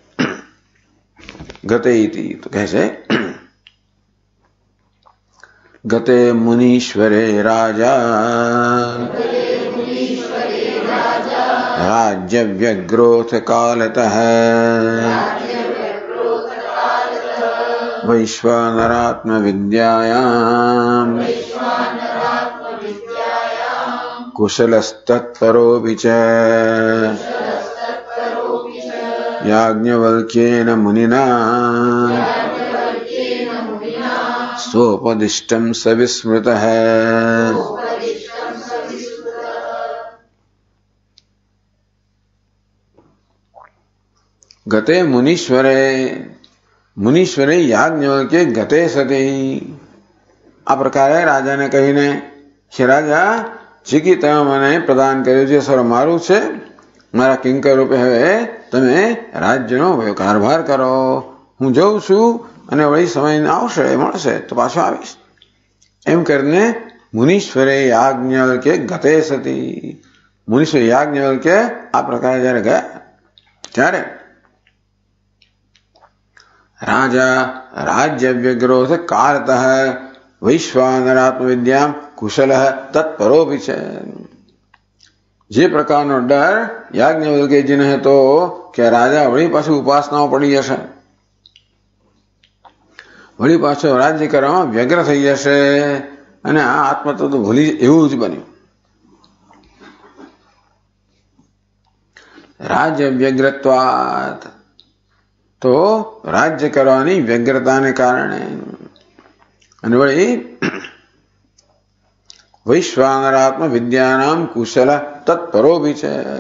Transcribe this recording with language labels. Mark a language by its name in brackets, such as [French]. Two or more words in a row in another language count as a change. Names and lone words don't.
[Sanskrit] ગતે ઇતિ [Gujarati] તો કહે છે [Sanskrit] ગતે મુનીશ્વરે રાજા રાજ્ય વ્યગ્રોથ કાલતઃ वैश्वानरात्म विद्यायां कुशलस्तत्परोऽपि च याज्ञवल्क्येन मुनिना स्वोपदिष्टं सविस्मृतः। गते मुनीश्वरे યાજ્ઞવલ્ક્ય ગતે સતી। [Gujarati] આ પ્રકારે રાજાને કહીને, હે રાજા, જે તમે મને પ્રદાન કર્યું છે સર્વ મારું છે, મારા કિંકર રૂપે હવે તમે રાજ્યનો કારભાર કરો। હું જઉં છું અને વળી સમય આવશે મળશે તો પાછો આવીશ। એમ કરીને [Sanskrit] મુનીશ્વરે યાજ્ઞવલ્ક્ય ગતે સતી, [Gujarati] મુનીશ્વર યાજ્ઞવલ્ક્ય આ પ્રકારે જયારે ગયા ત્યારે [Sanskrit] राजा राज्य व्यग्रोध कालतः वैश्वानरात्म विद्या कुशल तत्परोऽपि च। [Gujarati] જે પ્રકારનો ડર યાજ્ઞવલ્ક્યજીને હતો કે રાજા વળી પાછું ઉપાસનાઓ પડી જશે, વળી પાછો રાજ્ય કરવામાં વ્યગ્ર થઈ જશે અને આ આત્મતત્વ ભૂલી એવું જ બન્યું। [Sanskrit] રાજ્ય વ્યગ્રત્વાત, [Gujarati] તો રાજ્ય કરવાની વ્યગ્રતાને કારણે અને વળી [Sanskrit] વૈશ્વાનરાત્મ વિદ્યાનામ કુશલ તત્પરોભી [Gujarati] છે।